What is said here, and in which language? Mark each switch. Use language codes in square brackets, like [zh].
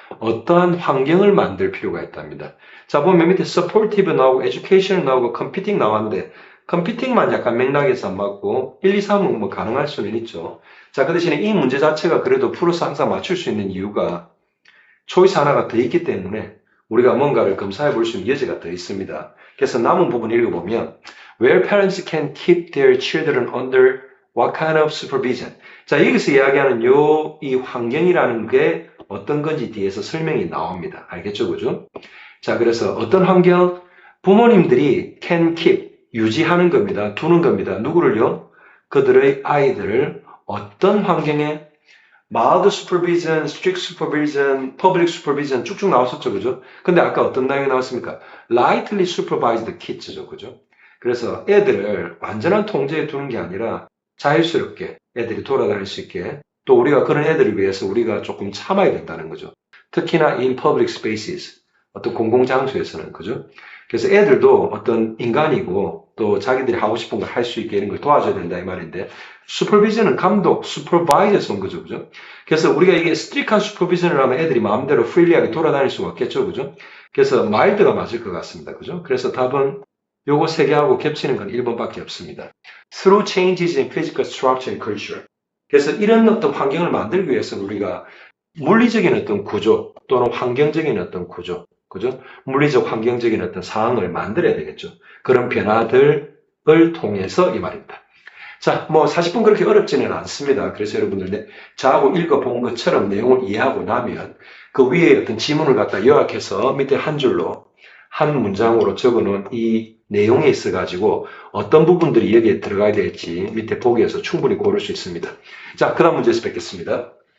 [ko] 어떠한 환경을 만들 필요가 있답니다. 자, 보면 밑에 supportive 나오고 education 나오고 competing 나왔는데 competing만 약간 맥락에서 안 맞고 1, 2, 3은 뭐 가능할 수는 있죠. 자, 그 대신에 이 문제 자체가 그래도 풀어서 항상 맞출 수 있는 이유가 초이스 하나가 더 있기 때문에 우리가 뭔가를 검사해 볼 수 있는 여지가 더 있습니다. 그래서 남은 부분 읽어보면 [en] Where parents can keep their children under what kind of supervision? [ko] 자, 여기서 이야기하는 이 환경이라는 게 어떤 건지 뒤에서 설명이 나옵니다. 알겠죠? 그죠? 자, 그래서 어떤 환경? 부모님들이 can keep, 유지하는 겁니다. 두는 겁니다. 누구를요? 그들의 아이들을 어떤 환경에 [en] mild supervision, strict supervision, public supervision [ko] 쭉쭉 나왔었죠. 그죠? 근데 아까 어떤 내용이 나왔습니까? [en] lightly supervised kids죠. [ko] 그죠? 그래서 애들을 완전한 통제에 두는 게 아니라 자유스럽게 애들이 돌아다닐 수 있게 또 우리가 그런 애들을 위해서 우리가 조금 참아야 된다는 거죠. 특히나 [en] in public spaces, [ko] 어떤 공공장소에서는. 그죠? 그래서 애들도 어떤 인간이고 또 자기들이 하고 싶은 걸 할 수 있게 이런 걸 도와줘야 된다 이 말인데 슈퍼비전은 감독, 슈퍼바이저에서 온 거죠. 그죠? 그래서 우리가 이게 스트릭한 슈퍼비전을 하면 애들이 마음대로 프리리하게 돌아다닐 수가 없겠죠. 그죠? 그래서 마일드가 맞을 것 같습니다. 그죠? 그래서 답은 요거 세 개하고 겹치는 건 1번밖에 없습니다. [en] Through changes in physical structure and culture. [ko] 그래서 이런 어떤 환경을 만들기 위해서는 우리가 물리적인 어떤 구조 또는 환경적인 어떤 구조, 그죠? 물리적 환경적인 어떤 상황을 만들어야 되겠죠. 그런 변화들을 통해서 이 말입니다. 자, 뭐 40분 그렇게 어렵지는 않습니다. 그래서 여러분들 저하고 읽어본 것처럼 내용을 이해하고 나면 그 위에 어떤 지문을 갖다 요약해서 밑에 한 줄로 한 문장으로 적어놓은 이 내용에 있어가지고 어떤 부분들이 여기에 들어가야 될지 밑에 보기에서 충분히 고를 수 있습니다. 자, 그 다음 문제에서 뵙겠습니다.